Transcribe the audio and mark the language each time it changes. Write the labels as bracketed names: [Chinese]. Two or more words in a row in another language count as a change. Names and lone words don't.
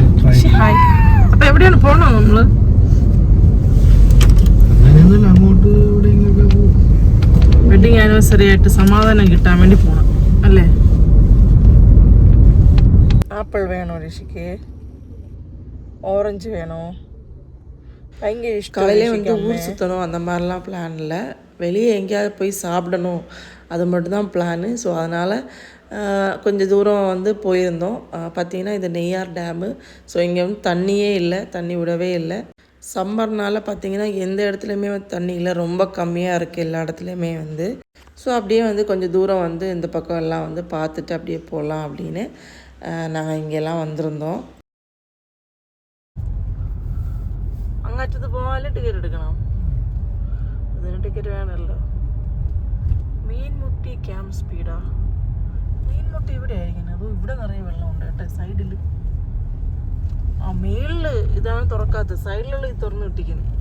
[Malayalam] അപ്പൊ എവിടെയാണ് പോണോ നമ്മള്? അങ്ങനെയൊന്നുമില്ല, അങ്ങോട്ട് എവിടെയെങ്കിലൊക്കെ പോകും. [English] wedding anniversary [Malayalam] ആയിട്ട് സമാധാനം കിട്ടാൻ വേണ്ടി പോണം അല്ലേ? ആപ്പിൾ വേണോ ഋഷിക്ക്? [Tamil] ഓറഞ്ച് வேணோ? பயங்கர இஷ்டம். காலையிலே வந்து ஊர் சுற்றணும் அந்த மாதிரிலாம் பிளான் இல்லை. வெளியே எங்கேயாவது போய் சாப்பிடணும், அது மட்டும்தான் பிளானு. ஸோ அதனால் கொஞ்சம் தூரம் வந்து போயிருந்தோம். பார்த்திங்கன்னா இந்த நெய்யார் டேமு. ஸோ இங்கே வந்து தண்ணியே இல்லை, தண்ணி விடவே இல்லை. சம்மர்னால் பார்த்திங்கன்னா எந்த இடத்துலையுமே தண்ணி இல்லை, ரொம்ப கம்மியாக இருக்குது எல்லா இடத்துலையுமே வந்து. ஸோ அப்படியே வந்து கொஞ்சம் தூரம் வந்து இந்த பக்கம் எல்லாம் வந்து பார்த்துட்டு அப்படியே போகலாம் அப்படின்னு நாங்கள் இங்கெல்லாம் வந்திருந்தோம். [Malayalam] അങ്ങറ്റത്ത് പോകാനും ടിക്കറ്റ് എടുക്കണം, അതിന് ടിക്കറ്റ് വേണമല്ലോ. മീൻമുട്ടി ക്യാമ്പ് സ്പീഡാ? മീൻമുട്ടി ഇവിടെ ആയിരിക്കണം, അതും ഇവിടെ നിറയെ വെള്ളമുണ്ട് കേട്ടോ സൈഡിൽ. ആ മേളിൽ ഇതാണ് തുറക്കാത്തത്, സൈഡിലുള്ള ഇത് തുറന്നു കിട്ടിക്കുന്നു.